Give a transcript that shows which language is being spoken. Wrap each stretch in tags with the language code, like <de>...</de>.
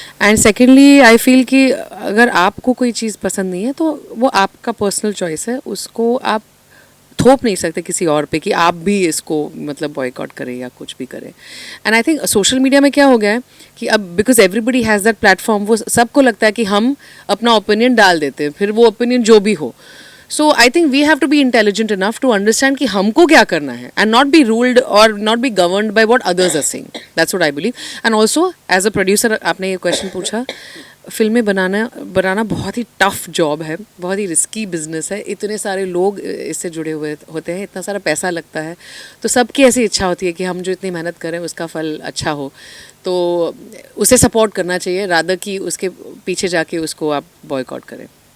<en>and secondly I feel</en> <hi>कि अगर आपको कोई चीज़ पसंद नहीं है तो वो आपका पर्सनल चॉइस है, उसको आप थोप नहीं सकते किसी और पे कि आप भी इसको मतलब बॉयकॉट करें या कुछ भी करें.</hi> <en>and I think</en> <hi>social media में क्या हो गया है कि अब</hi> <en>because everybody has that platform,</en> <hi>वो सबको लगता है कि हम अपना ओपिनियन डाल देते हैं, फिर वो ओपिनियन जो भी हो.</hi> <en>So I think we have to be intelligent enough to understand</en> <hi>कि हमको क्या करना है,</hi> <en>and not be ruled or not be governed by what others are saying. That's what I believe. And also as a producer,</en> <hi>आपने ये</hi> <en>question</en> <hi>पूछा, फिल्में बनाना बहुत ही टफ जॉब है, बहुत ही रिस्की बिजनेस है, इतने सारे लोग इससे जुड़े हुए होते हैं, इतना सारा पैसा लगता है, तो सबकी ऐसी इच्छा होती है कि हम जो इतनी मेहनत करें उसका फल अच्छा हो, तो उसे सपोर्ट करना चाहिए रादर कि उसके पीछे जाके उसको आप बॉयकॉट करें।</hi>